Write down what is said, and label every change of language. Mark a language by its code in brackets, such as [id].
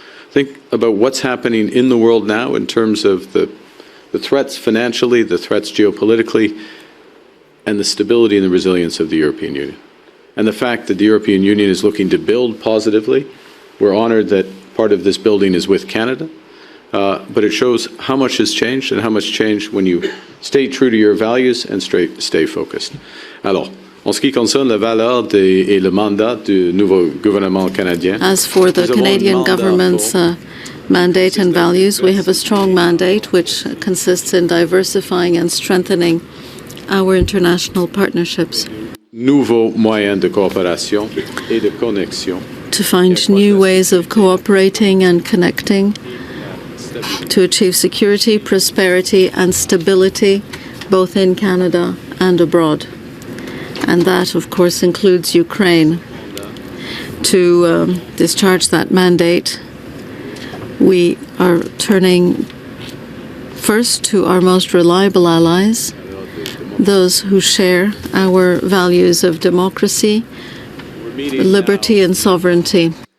[en] Think about what's happening in the world now in terms of the threats financially, the threats geopolitically, and the stability and the resilience of the European Union. And the fact that the European Union is looking to build positively. We're honored that part of this building is with Canada. But it shows how much has changed and how much changed when you stay true to your values and stay focused. [fr] Alors, en ce qui concerne la valeur et le mandat du nouveau gouvernement canadien. [en] As for the Canadian government's mandate and values, we have a strong mandate which consists in diversifying and strengthening our international partnerships. [fr] Nouveaux moyens de coopération et de connexion. [en] To find new ways of cooperating and connecting to achieve security, prosperity and stability both in Canada and abroad. And that, of course, includes Ukraine. To discharge that mandate, we are turning first to our most reliable allies, those who share our values of democracy, liberty and sovereignty.